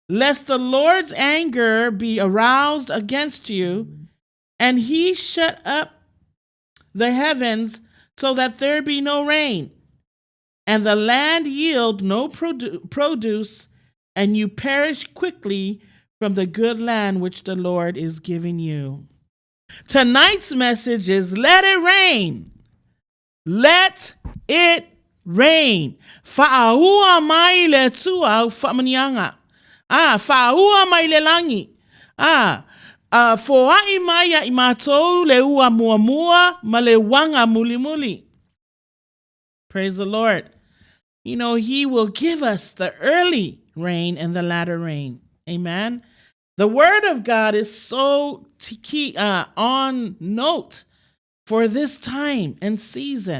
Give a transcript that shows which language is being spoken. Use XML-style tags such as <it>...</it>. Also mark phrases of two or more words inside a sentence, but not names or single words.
<en>lest the Lord's anger be aroused against you, and he shut up the heavens so that there be no rain, and the land yield no produce, and you perish quickly from the good land which the Lord is giving you. Tonight's message is let it rain. Let it rain.</en> <sm>Fa'ahua mai le tua fa'manianga. Fa'ahua mai le langi. Foa'i mai a imatou le ua muamua ma le wanga muli.</sm> <en>Praise the Lord. You know, he will give us the early rain and the latter rain. Amen. The word of God is so on note for this time and season.</en>